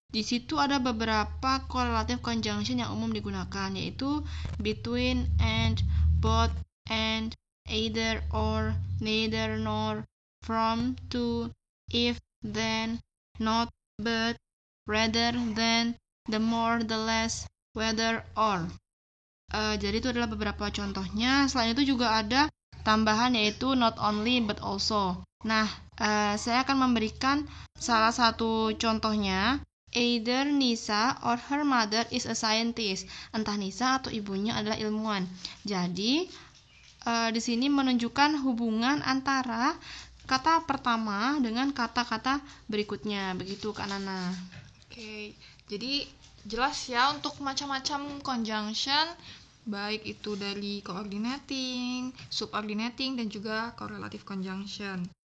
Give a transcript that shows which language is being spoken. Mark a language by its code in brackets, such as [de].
[id] Di situ ada beberapa correlative conjunction yang umum digunakan, yaitu between, and, both, and, either, or, neither, nor, from, to, if, then, not, but, rather, than, the more, the less, whether, or. Jadi itu adalah beberapa contohnya. Selain itu juga ada tambahan yaitu not only but also. Nah, saya akan memberikan salah satu contohnya. [en] Either Nisa or her mother is a scientist. [id] Entah Nisa atau ibunya adalah ilmuwan. Jadi di sini menunjukkan hubungan antara kata pertama dengan kata-kata berikutnya. Begitu Kak Nana. Oke, jadi jelas ya untuk macam-macam conjunction, baik itu dari coordinating, subordinating, dan juga correlative conjunction.